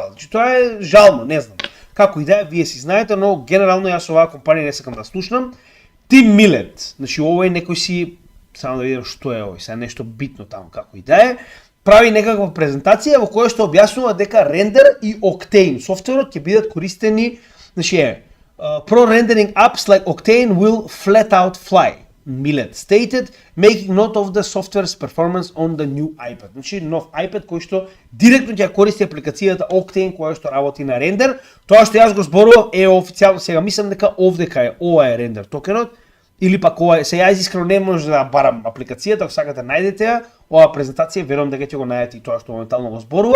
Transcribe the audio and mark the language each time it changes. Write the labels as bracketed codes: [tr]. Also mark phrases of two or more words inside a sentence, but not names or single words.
[mk] Значи тоа е жално, не знам. Како и да е, вие си знаете, но генерално јас оваа компанија не сакам да слушнам. Тим Милет, значи овој некој си, само да видам што е овој, сега нешто битно таму, како и да е, прави некаква презентација во која што објаснува дека рендер и Octane софтверот ќе бидат користени, значи [en] pro-rendering apps like Octane will flat out fly. Millet stated, making note of the software's performance on the new iPad. [mk] Значи, нов iPad кој што директно ќе користи апликацијата Octane која што работи на рендер. Тоа што јас го зборував е официјално, сега мислам дека овдека е, ова е рендер токенот, или пак ова е, сега јас искрено не може да барам апликацијата, ако сакате најдете ја, оваа презентација, верувам дека ќе го најдете и тоа што моментално го зборува.